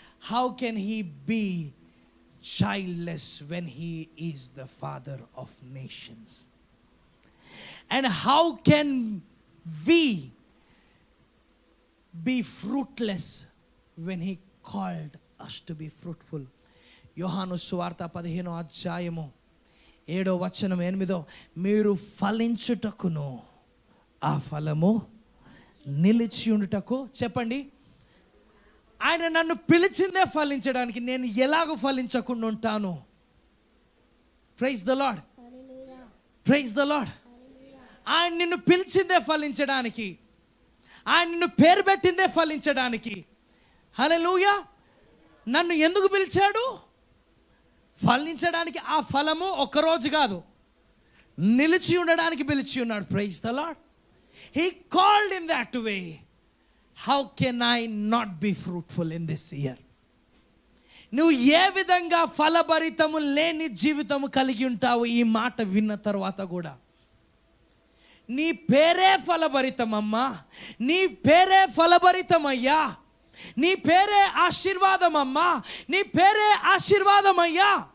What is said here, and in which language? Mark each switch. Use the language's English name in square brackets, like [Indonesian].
[English] How can he be childless when he is the father of nations? And how can we be fruitless when he called us to be fruitful? [Telugu] యోహాను సువార్త 15వ అధ్యాయము 7వ వచనం 8, మీరు ఫలించుటకును ఆ ఫలము నిలిచి ఉండుటకు. చెప్పండి. ఆయన నన్ను పిలిచిందే ఫలించడానికి, నేను ఎలాగో ఫలించకుండా ఉంటాను? [English] Praise the Lord. Praise the Lord. [Telugu] ఆయన నిన్ను పిలిచిందే ఫలించడానికి, ఆయన నిన్ను పేరు పెట్టిందే ఫలించడానికి. హల్లెలూయా. నన్ను ఎందుకు పిలిచాడు? ఫలించడానికి. ఆ ఫలము ఒక్కరోజు కాదు, నిలిచి ఉండడానికి పిలిచి ఉన్నాడు. [English] Praise the Lord. He called in that way. How can I not be fruitful in this year? [Telugu] నువ్వు ఏ విధంగా ఫలభరితము లేని జీవితము కలిగి ఉంటావు? ఈ మాట విన్న తర్వాత కూడా నీ పేరే ఫలభరితమమ్మా, నీ పేరే ఫలభరితమయ్యా, నీ పేరే ఆశీర్వాదమమ్మా, నీ పేరే ఆశీర్వాదమయ్యా.